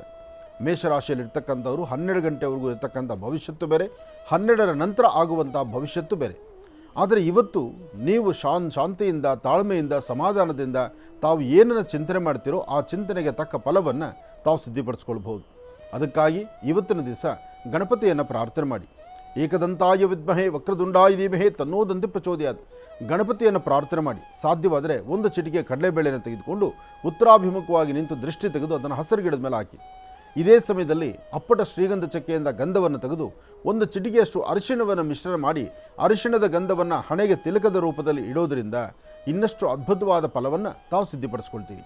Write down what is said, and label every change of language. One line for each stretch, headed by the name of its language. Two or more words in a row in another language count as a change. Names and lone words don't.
Kannada: ಮೇಷರಾಶಿಯಲ್ಲಿರ್ತಕ್ಕಂಥವರು 12 ಗಂಟೆವರೆಗೂ ಇರ್ತಕ್ಕಂಥ ಭವಿಷ್ಯತ್ತು ಬೇರೆ, 12ರ ನಂತರ ಆಗುವಂಥ ಭವಿಷ್ಯತ್ತು ಬೇರೆ. ಆದರೆ ಇವತ್ತು ನೀವು ಶಾಂತಿಯಿಂದ, ತಾಳ್ಮೆಯಿಂದ, ಸಮಾಧಾನದಿಂದ ತಾವು ಏನನ್ನು ಚಿಂತನೆ ಮಾಡ್ತೀರೋ ಆ ಚಿಂತನೆಗೆ ತಕ್ಕ ಫಲವನ್ನು ತಾವು ಸಿದ್ಧಿಪಡಿಸ್ಕೊಳ್ಬಹುದು. ಅದಕ್ಕಾಗಿ ಇವತ್ತಿನ ದಿವಸ ಗಣಪತಿಯನ್ನು ಪ್ರಾರ್ಥನೆ ಮಾಡಿ.
Sanskrit: ಏಕದಂತಾಯ ವಿದ್ಮಹೇ ವಕ್ರದುಂಡಾಯ ಧೀಮಹಿ ತನ್ನೋ ದಂತಿ ಪ್ರಚೋದಯಾತ್.
Kannada: ಗಣಪತಿಯನ್ನು ಪ್ರಾರ್ಥನೆ ಮಾಡಿ. ಸಾಧ್ಯವಾದರೆ ಒಂದು ಚಿಟಿಕೆ ಕಡಲೆಬೇಳೆಯನ್ನು ತೆಗೆದುಕೊಂಡು ಉತ್ತರಾಭಿಮುಖವಾಗಿ ನಿಂತು ದೃಷ್ಟಿ ತೆಗೆದು ಅದನ್ನು ಹಸಿರು ಗಿಡದ ಮೇಲೆ ಹಾಕಿ. ಇದೇ ಸಮಯದಲ್ಲಿ ಅಪ್ಪಟ ಶ್ರೀಗಂಧ ಚಕ್ಕೆಯಿಂದ ಗಂಧವನ್ನು ತೆಗೆದು ಒಂದು ಚಿಟಿಕೆಯಷ್ಟು ಅರಿಶಿಣವನ್ನು ಮಿಶ್ರಣ ಮಾಡಿ ಅರಿಶಿಣದ ಗಂಧವನ್ನು ಹಣೆಗೆ ತಿಲಕದ ರೂಪದಲ್ಲಿ ಇಡೋದರಿಂದ ಇನ್ನಷ್ಟು ಅದ್ಭುತವಾದ ಫಲವನ್ನು ತಾವು ಸಿದ್ಧಿಪಡಿಸ್ಕೊಳ್ತೀವಿ.